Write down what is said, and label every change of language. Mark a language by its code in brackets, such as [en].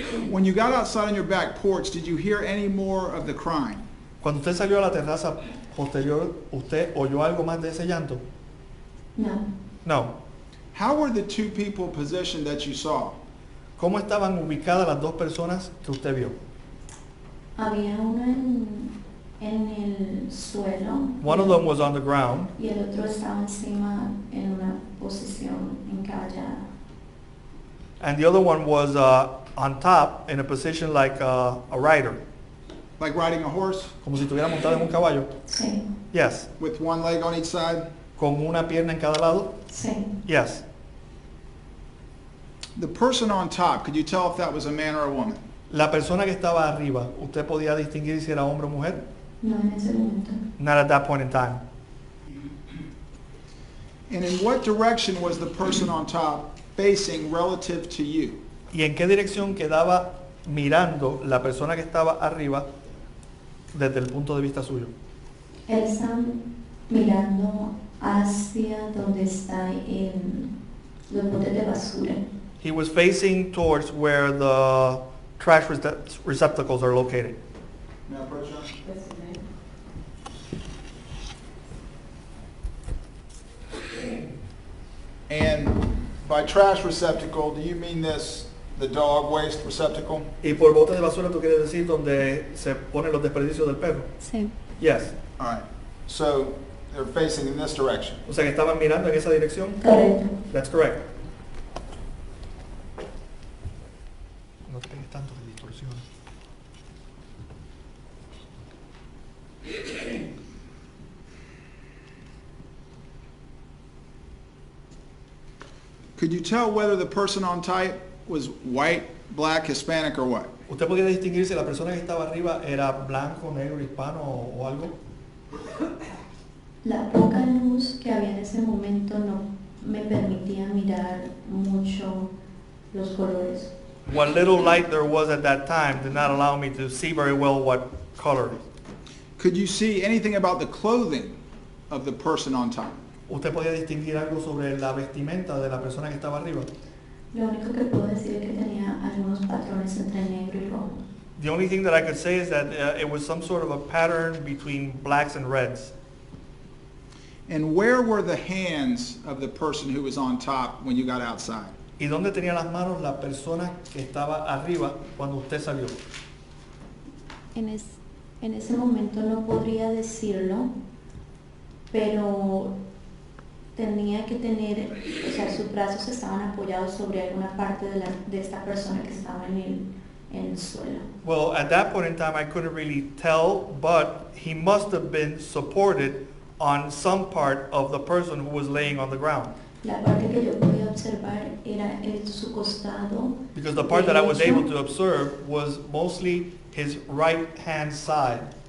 [en] When you got outside on your back porch, did you hear any more of the crying? [es] Cuando usted salió a la terraza posterior, ¿usted oyó algo más de ese llanto? No. [en] No. How were the two people positioned that you saw? [es] ¿Cómo estaban ubicadas las dos personas que usted vio? Había uno en el suelo. [en] One of them was on the ground, [es] Y el otro estaba encima en una posición encallada. [en] and the other one was on top in a position like a rider, Like riding a horse [es] como si estuviera montado en un caballo. Sí. [en] Yes. with one leg on each side? [es] Con una pierna en cada lado. Sí. [en] Yes. The person on top, could you tell if that was a man or a woman? [es] La persona que estaba arriba, ¿usted podía distinguir si era hombre o mujer? No en ese momento. [en] Not at that point in time. And in what direction was the person on top facing relative to you? [es] ¿Y en qué dirección quedaba mirando la persona que estaba arriba desde el punto de vista suyo? Él está mirando hacia donde está los botes de basura. [en] He was facing towards where the trash receptacles are located. May I approach you? And by trash receptacle, do you mean this, the dog waste receptacle? [es] Y por bote de basura tú quieres decir donde se ponen los desperdicios del perro. Sí. [en] Yes. All right. So they're facing in this direction. [es] O sea que estaban mirando en esa dirección. Correcto. [en] That's correct. [es] No te pegues tanto de distorsión. [en] Could you tell whether the person on top was white, black, Hispanic, or what? [es] ¿Usted podía distinguir si la persona que estaba arriba era blanco, negro, hispano o algo? La poca luz que había en ese momento no me permitía mirar mucho los colores. [en] What little light there was at that time did not allow me to see very well what color. Could you see anything about the clothing of the person on top? [es] ¿Usted podía distinguir algo sobre la vestimenta de la persona que estaba arriba? Lo único que puedo decir es que tenía algunos patrones entre negro y rojo. [en] The only thing that I could say is that it was some sort of a pattern between blacks and reds. And where were the hands of the person who was on top when you got outside? [es] ¿Y dónde tenía las manos la persona que estaba arriba cuando usted salió? En ese momento no podría decirlo, pero tenía que tener, o sea, sus brazos estaban apoyados sobre alguna parte de esta persona que estaba en el suelo. [en] Well, at that point in time, I couldn't really tell, but he must have been supported on some part of the person who was laying on the ground. [es] La parte que yo podía observar era su costado. [en] Because the part that I was [es] derecho. [en] able to observe was mostly his right hand side.